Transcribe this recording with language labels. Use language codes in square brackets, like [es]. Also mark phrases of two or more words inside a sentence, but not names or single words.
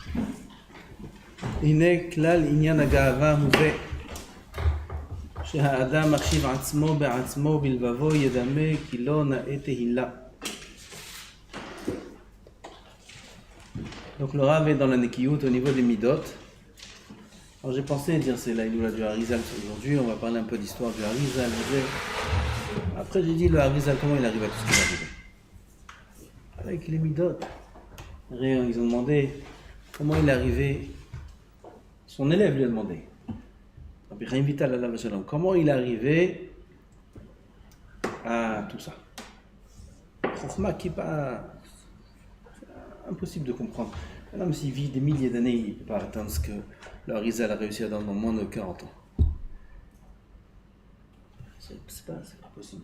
[he] הנה כלל עניין הגאווה הוא זה שהאדם מחשיב עצמו בעצמו בלבבו ידמה כי לא נאה תהילה. [fr] Donc le Rav est dans la Nekiyut au niveau des Midot. Alors j'ai pensé dire c'est la Iloula du Harizal aujourd'hui, on va parler un peu d'histoire du Harizal. Après j'ai dit le Harizal, comment il arrive à tout ce qu'il est arrivé avec les Midot. Ils ont demandé comment il est arrivé. Son élève lui a demandé. Rabbi Chaim Vital [he] עליו השלום, [fr] comment il est arrivé à tout ça. Chokhma qui n'est pas impossible de comprendre. Un homme s'il vit des milliers d'années, il ne peut pas atteindre ce que le Harizal a réussi à donner dans moins de 40 ans. C'est pas possible.